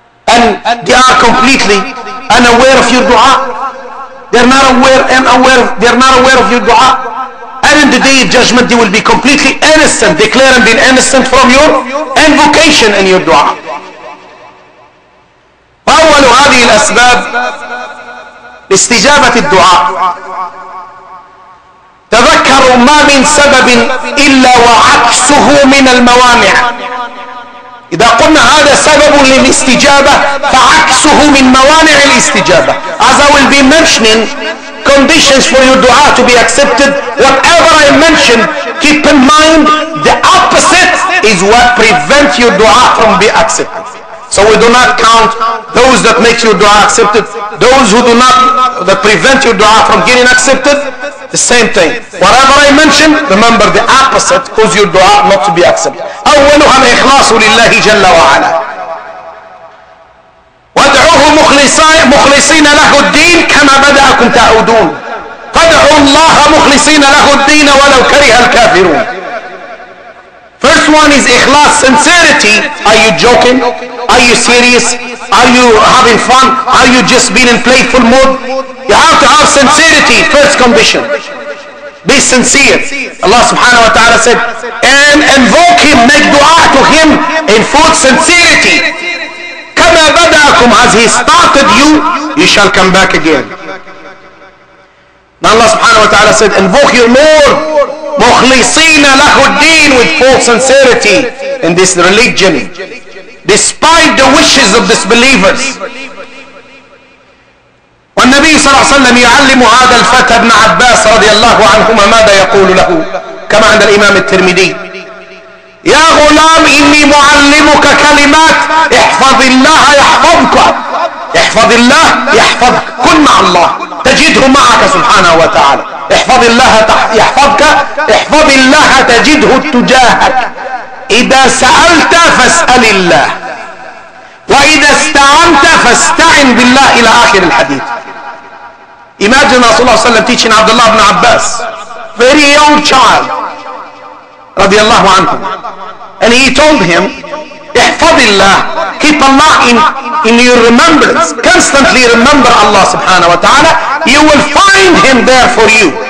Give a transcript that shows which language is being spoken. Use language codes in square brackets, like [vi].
[en] And they are completely unaware of your dua. They're not aware of your dua. And in the day of judgment, they will be completely innocent, declaring being innocent from your invocation and your dua. [ar] فأول هذه الأسباب لاستجابة الدعاء. تذكروا ما من سبب إلا وعكسه من الموانع. إذا قلنا هذا سبب للاستجابة فعكسه من موانع الاستجابة. [en] As I will be mentioning conditions for your dua to be accepted, whatever I mention, keep in mind the opposite is what prevents your dua from being accepted. So we do not count those that make your dua accepted, those who do not, that prevent your dua from getting accepted. The same thing. Whatever I mention, remember the opposite cause your dua not to be accepted. [ar] أولها الإخلاص لله جل وعلا. وادعوه مخلصين له الدين كما بدأكم تعودون. فادعوا الله مخلصين له الدين ولو كره الكافرون. [en] First one is ikhlas, sincerity. Are you joking? Are you serious? Are you having fun? Are you just being in playful mood? You have to have sincerity, first condition. Be sincere. Allah subhanahu wa ta'ala said, and invoke him, make dua to him in full sincerity. [ar] كما بدأكم, [en] as he started you, you shall come back again. Now Allah subhanahu wa ta'ala said, invoke your Lord [ar] مخلصين له الدين, [en] with full sincerity in this religion, despite the wishes of disbelievers. [ar] والنبي صلى الله عليه وسلم يعلم هذا الفتى ابن عباس رضي الله عنهما ماذا يقول له كما عند الإمام الترمذي: يا غلام إني معلمك كلمات احفظ الله يحفظك، احفظ الله يحفظك، كن مع الله تجده معك سبحانه وتعالى. احفظ الله يحفظك، احفظ الله تجده تجاهك. إذا سألت فاسأل الله، وإذا استعنت فاستعن بالله، إلى آخر الحديث. [en] Imagine Rasulullah sallallahu alaihi wasallam teaching Abdullah ibn Abbas, very young child, radiallahu anhu, and he told him, [ar] احفظ الله, [en] keep Allah in your remembrance, constantly remember Allah subhanahu wa ta'ala, you will find him there for you.